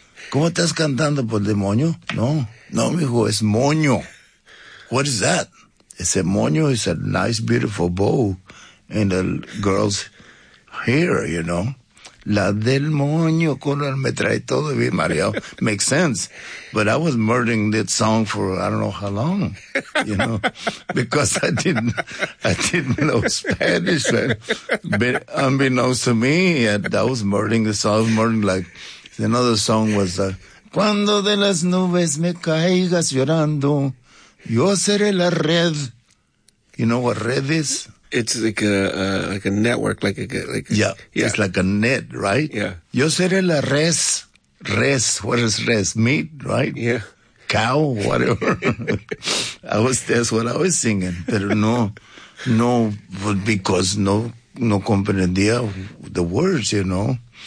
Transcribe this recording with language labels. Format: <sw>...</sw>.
<es>¿Cómo estás cantando por demonio? No, mijo, es moño.</es> <en>What is that? He said, moño is a nice, beautiful bow in the girl's hair, you know.</en> <es>La del moño color me trae todo bien, Mario.</es> <en>Makes sense. But I was murdering that song for I don't know how long, you know, because I didn't know Spanish. But unbeknownst to me, I was murdering the song. Another song was,</en> <es>Cuando de las nubes me caigas llorando, yo seré la red.</es> <en>You know what red is? It's like a network, like a It's like a net, right? Yeah.</en> <es>Yo seré la res.</es> <en>Res, what is res? Meat, right? Yeah. Cow, whatever. That's what I was singing.</en> <es>Pero no,</es> <en>because</en> <es>no comprendía</es> <en>the words, you know.</en>